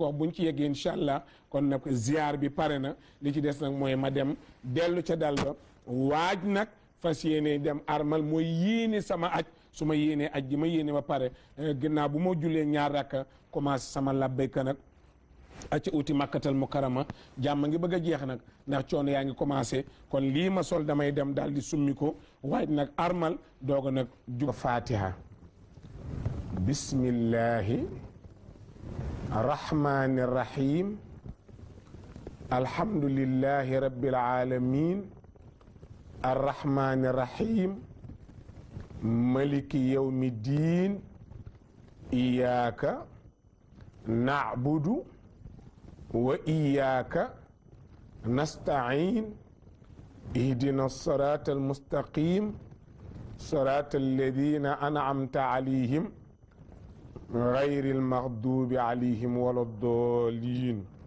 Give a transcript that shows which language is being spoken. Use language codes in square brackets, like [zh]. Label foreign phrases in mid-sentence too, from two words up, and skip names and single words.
[wo] wax buñ ci yeggee [ar] إن شاء الله [wo] kon nag ziar bi pare na li ci des nag mooy ma dem dellu ca dal ba waaj nag fas yéene dem armal mooy yéene sama aj su ma yéenee aj ji ma yéene ba pare ginnaaw bu ma jullee ñaar rakka commencé sama labbayka nag acca uti Makkatal Mukarrama jàmm ngi bëgg a jeex nag ndax coono yaa ngi commencé kon lii ma sol damay dem daal di summi ko waaj nag armal dooga nag jug fatiha [ar] بسم الله الرحمن الرحيم الحمد لله رب العالمين الرحمن الرحيم مالك يوم الدين إياك نعبد وإياك نستعين اهدنا الصراط المستقيم صراط الذين أنعمت عليهم غير المغضوب عليهم ولا الضالين